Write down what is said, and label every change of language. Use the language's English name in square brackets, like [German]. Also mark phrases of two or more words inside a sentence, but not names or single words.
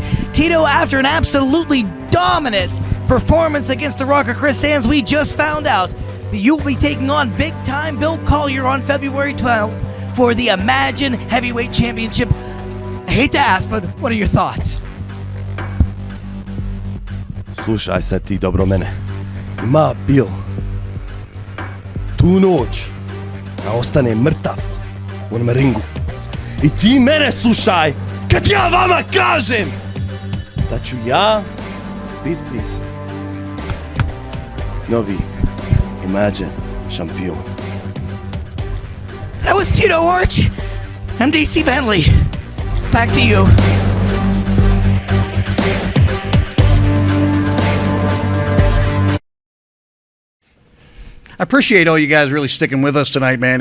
[English] Tito, after an absolutely dominant performance against the Rocker Chris Sands, we just found out that you will be taking on big-time Bill Collier on February 12th for the Imagine Heavyweight Championship. I hate to ask, but what are your thoughts? [Serbian] Slušaj sad ti dobro mene. Ima Bill tu noć da ostane mrtav u onom ringu. I ti mene slušaj kad ja vama kažem da ću ja biti novi Imagine šampion. [English] That was Tito Oric. I'm DC Bentley. Back to you. I appreciate all you guys really sticking with us tonight, man.